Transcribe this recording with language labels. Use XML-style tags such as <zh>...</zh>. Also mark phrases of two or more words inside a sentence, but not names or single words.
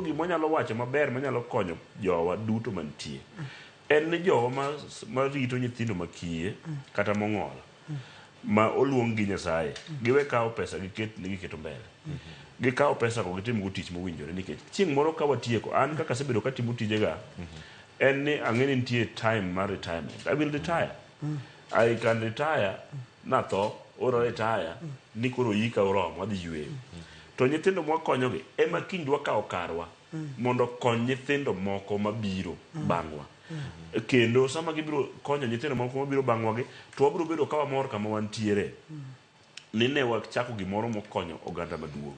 <luo>Koro gima nyalo wacho maber manyalo konyo jowa duto mantie en ni jowa ma rito nyithindo makiye kata mong'ol ma oluong gi Nyasaye giwe kawo pesa giketo mbele gikawo pesa ko gitim go tich mowinjore nikech chieng' moro ka watieko an kaka asebedo katimo tijega en ni ang'eni nitie time mar retirement.</luo> <en>I will retire. I can retire</en> <luo>natho oro retire ni koro yika oromo wadhi yweyo. To nyithindo mwakonyogi ema kiny dwa kawo karwa mondo kony nyithindo moko mabiro bang'wa. Kendo sama gibiro konyo nyithindo moko mabiro bang'wagi to wabiro bedo ka wamor kama wantiere ni ne wachako gimoro mokonyo oganda maduong'.</luo>